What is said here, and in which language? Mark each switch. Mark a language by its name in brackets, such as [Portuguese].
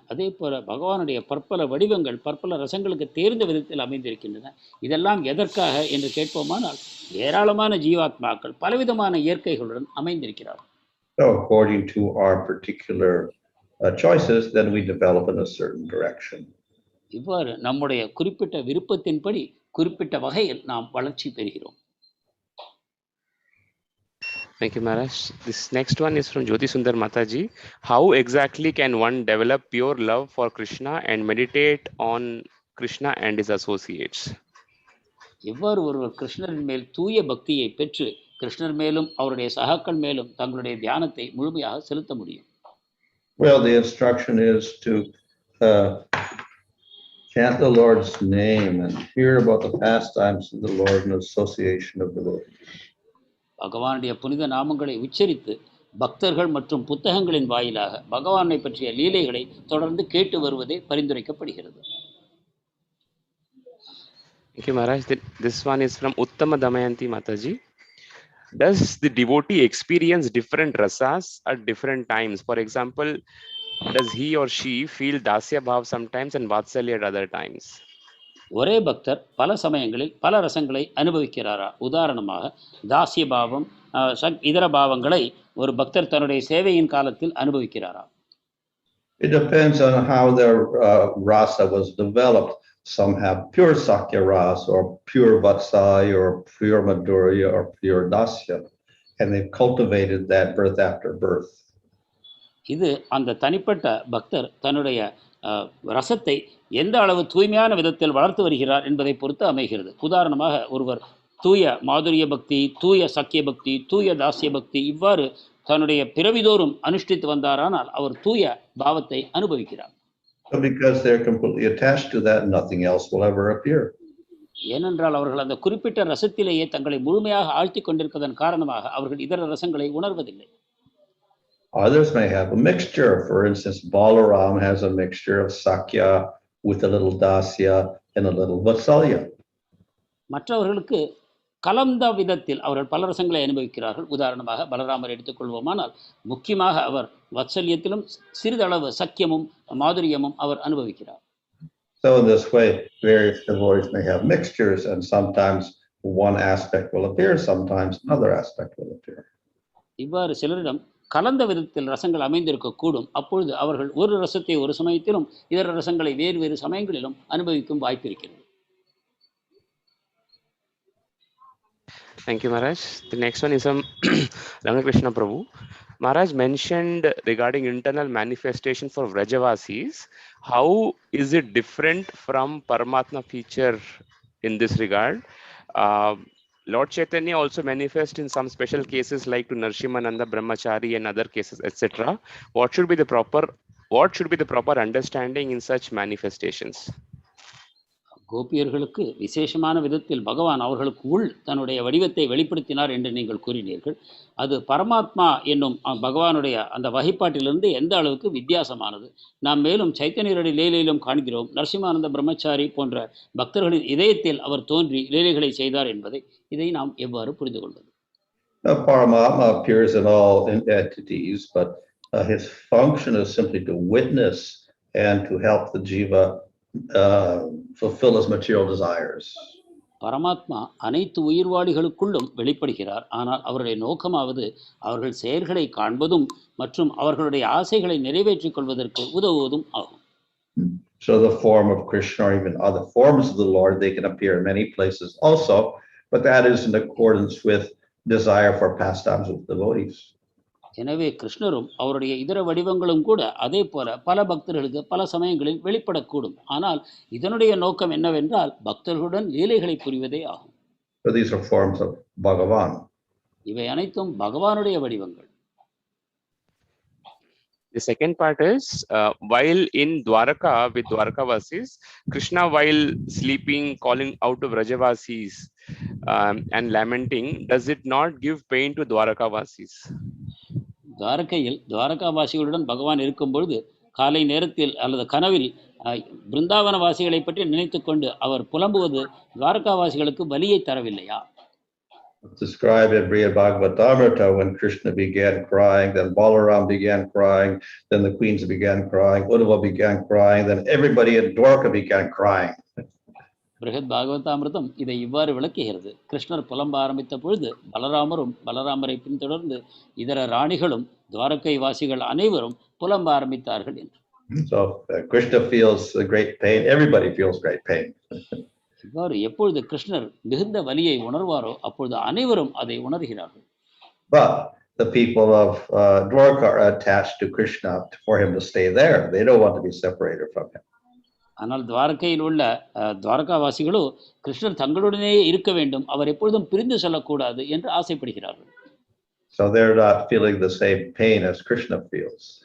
[Tamil] அதே போல பகவானுடைய பற்பல வடிவங்கள் பற்பல ரசங்களுக்கு தேர்ந்த விதத்தில் அமைந்திருக்கின்றன. இதெல்லாம் எதற்காக என்று கேட்போமானால் ஏராளமான ஜீவாத்மாக்கள் பலவிதமான இயற்கைகளுடன் அமைந்திருக்கிறார்கள். [English] So according to our particular choices, then we develop in a certain direction. [Tamil] இவ்வாறு நம்முடைய குறிப்பிட்ட விருப்பத்தின்படி குறிப்பிட்ட வகையில் நாம் வளர்ச்சி பெறுகிறோம். [English] Thank you, Maharaj. This next one is from Jyoti Sundar Mataji. How exactly can one develop pure love for Krishna and meditate on Krishna and his associates? [Tamil] எவ்வாறு ஒருவர் கிருஷ்ணரின் மேல் தூய பக்தியை பெற்று கிருஷ்ணர் மேலும் அவருடைய சகாக்கள் மேலும் தங்களுடைய தியானத்தை முழுமையாக செலுத்த முடியும்? [English] Well, the instruction is to chant the Lord's name and hear about the pastimes of the Lord and association of devotees. [Tamil] பகவானுடைய புனித நாமங்களை உச்சரித்து பக்தர்கள் மற்றும் புத்தகங்களின் வாயிலாக பகவானை பற்றிய லீலைகளை தொடர்ந்து கேட்டு வருவதே பரிந்துரைக்கப்படுகிறது. [English] Thank you, Maharaj. This one is from Uttama Damayanti Mataji. Does the devotee experience different rasas at different times? For example, does he or she feel dasya bhav sometimes and vatsalya at other times? [Tamil] ஒரே பக்தர் பல சமயங்களில் பல ரசங்களை அனுபவிக்கிறாரா? உதாரணமாக தாசிய பாவம் இதர பாவங்களை ஒரு பக்தர் தன்னுடைய சேவையின் காலத்தில் அனுபவிக்கிறாரா? [English] It depends on how their rasa was developed. Some have pure sakya rasa or pure vatsalya or pure madhurya or pure dasya, and they've cultivated that birth after birth. [Tamil] இது அந்த தனிப்பட்ட பக்தர் தன்னுடைய ரசத்தை எந்த அளவு தூய்மையான விதத்தில் வளர்த்து வருகிறார் என்பதை பொறுத்து அமைகிறது. உதாரணமாக ஒருவர் தூய மாதுரிய பக்தி, தூய சக்கிய பக்தி, தூய தாசிய பக்தி இவ்வாறு தன்னுடைய பிறவிதோறும் அனுஷ்டித்து வந்தாரானால் அவர் தூய பாவத்தை அனுபவிக்கிறார். [English] Because they're completely attached to that, nothing else will ever appear. [Tamil] ஏனென்றால் அவர்கள் அந்த குறிப்பிட்ட ரசத்திலேயே தங்களை முழுமையாக ஆழ்த்தி கொண்டிருப்பதன் காரணமாக அவர்கள் இதர ரசங்களை உணர்வதில்லை. [English] Others may have a mixture. For instance, Balaram has a mixture of sakya with a little dasya and a little vatsalya. [Tamil] மற்றவர்களுக்கு கலந்த விதத்தில் அவர்கள் பல ரசங்களை அனுபவிக்கிறார்கள். உதாரணமாக பலராமர் எடுத்துக்கொள்வோமானால் முக்கியமாக அவர் வத்சல்யத்திலும் சிறிதளவு சக்கியமும் மாதுரியமும் அவர் அனுபவிக்கிறார். [English] So in this way, various devotees may have mixtures, and sometimes one aspect will appear, sometimes another aspect will appear. [Tamil] இவ்வாறு சிலரிடம் கலந்த விதத்தில் ரசங்கள் அமைந்திருக்கக்கூடும். அப்பொழுது அவர்கள் ஒரு ரசத்தை ஒரு சமயத்திலும் இதர ரசங்களை வேறு வேறு சமயங்களிலும் அனுபவிக்கும் வாய்ப்பு இருக்கிறது. [English] Thank you, Maharaj. The next one is from Ramakrishna Prabhu. Maharaj mentioned regarding internal manifestation for Vrajavasis. How is it different from Paramatma feature in this regard? Lord Chaitanya also manifests in some special cases like to Narsimananda, Brahmachari and other cases, etc. What should be the proper understanding in such manifestations? [Tamil] கோபியர்களுக்கு விசேஷமான விதத்தில் பகவான் அவர்களுக்கு உள் தன்னுடைய வடிவத்தை வெளிப்படுத்தினார் என்று நீங்கள் கூறினீர்கள். அது பரமாத்மா என்னும் பகவானுடைய அந்த வகைப்பாட்டிலிருந்து எந்த அளவுக்கு வித்தியாசமானது? நாம் மேலும் சைத்தன்யருடைய லீலையிலும் காண்கிறோம், நரசிம்மானந்த பிரம்மச்சாரி போன்ற பக்தர்களின் இதயத்தில் அவர் தோன்றி லீலைகளை செய்தார் என்பதை. இதை நாம் எவ்வாறு புரிந்து கொள்வது? [English] Paramatma appears in all entities, but his function is simply to witness and to help the jiva fulfill his material desires. [Tamil] பரமாத்மா அனைத்து உயிர்வாளிகளுக்குள்ளும் வெளிப்படுகிறார். ஆனால் அவருடைய நோக்கமாவது அவர்கள் செயல்களை காண்பதும் மற்றும் அவர்களுடைய ஆசைகளை நிறைவேற்றிக் கொள்வதற்கு உதவுவதும் ஆகும். [English] So the form of Krishna or even other forms of the Lord, they can appear in many places also, but that is in accordance with desire for pastimes with devotees. [Tamil] எனவே கிருஷ்ணரும் அவருடைய இதர வடிவங்களும் கூட அதே போல பல பக்தர்களுக்கு பல சமயங்களில் வெளிப்படக்கூடும். ஆனால் இதனுடைய நோக்கம் என்னவென்றால் பக்தர்களுடன் லீலைகளை புரிவதே ஆகும். [English] So these are forms of Bhagavan. [Tamil] இவை அனைத்தும் பகவானுடைய வடிவங்கள். [English] The second part is while in Dwaraka with Dwarakavasis, Krishna while sleeping calling out to Vrajavasis and lamenting, does it not give pain to Dwarakavasis? [Tamil] துவாரகையில் துவாரகாவாசிகளுடன் பகவான் இருக்கும் பொழுது காலை நேரத்தில் அல்லது கனவில் பிருந்தாவன வாசிகளை பற்றி நினைத்து கொண்டு அவர் புலம்புவது துவாரகாவாசிகளுக்கு வலியை தரவில்லையா? [English] Described in Brihad Bhagavatamrita when Krishna began crying, then Balaram began crying, then the queens began crying, Uddhava began crying, then everybody in Dwaraka began crying. [Tamil] Brihat பாகவதாமிருதம் இதை இவ்வாறு விளக்குகிறது. கிருஷ்ணர் புலம்ப ஆரம்பித்த பொழுது பலராமரும் பலராமரை பின்தொடர்ந்து இதர ராணிகளும் துவாரகை வாசிகள் அனைவரும் புலம்ப ஆரம்பித்தார்கள் என்று. [English] So Krishna feels great pain, everybody feels great pain. [Tamil] இவ்வாறு எப்பொழுது கிருஷ்ணர் மிகுந்த வலியை உணர்வாரோ அப்பொழுது அனைவரும் அதை உணர்கிறார்கள். [English] But the people of Dwaraka are attached to Krishna for him to stay there. They don't want to be separated from him. [Tamil] ஆனால் துவாரகையில் உள்ள துவாரகாவாசிகளோ கிருஷ்ணர் தங்களுடனே இருக்க வேண்டும், அவர் எப்பொழுதும் பிரிந்து செல்லக்கூடாது என்று ஆசைப்படுகிறார்கள். [English] So they're not feeling the same pain as Krishna feels.